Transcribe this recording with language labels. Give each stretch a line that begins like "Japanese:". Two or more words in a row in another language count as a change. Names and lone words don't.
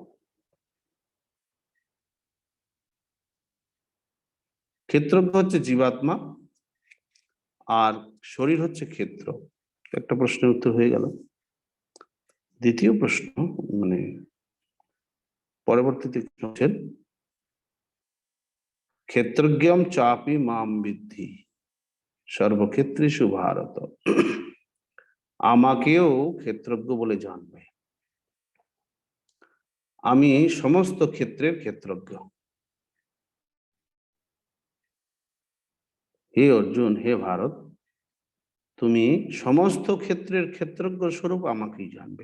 Bangla: ক্ষেত্রজ্ঞ হচ্ছে জীবাত্মা আর শরীর হচ্ছে ক্ষেত্র। একটা প্রশ্নের উত্তর হয়ে গেল। দ্বিতীয় প্রশ্ন, মানে পরবর্তীতে হচ্ছেন,
Sanskrit: ক্ষেত্রজ্ঞম চাপি মাম বিদ্ধি সর্বক্ষেত্রেষু ভারত।
Bangla: আমাকেও ক্ষেত্রজ্ঞ বলে জানবে, আমি সমস্ত ক্ষেত্রের ক্ষেত্রজ্ঞ। হে অর্জুন, হে ভারত, তুমি সমস্ত ক্ষেত্রের ক্ষেত্রজ্ঞ স্বরূপ আমাকেই জানবে।